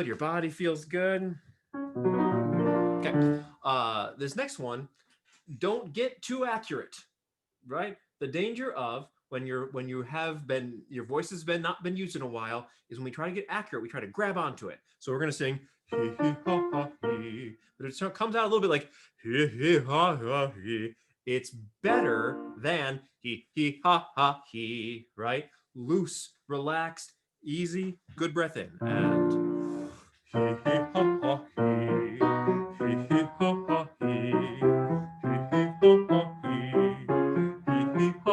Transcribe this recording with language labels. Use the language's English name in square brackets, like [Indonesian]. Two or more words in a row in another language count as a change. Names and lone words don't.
[English] Your body feels good. Okay. This next one, don't get too accurate, right? The danger of when your voice has been not been used in a while is when we try to get accurate, we try to grab onto it. So we're gonna sing hee hee ha ha hee, but it comes out a little bit like hee hee ha ha hee. It's better than hee hee ha ha hee, right? Loose, relaxed, easy, good breath in, and hee hee ha ha hee, hee hee ha ha hee, hee hee ha ha hee.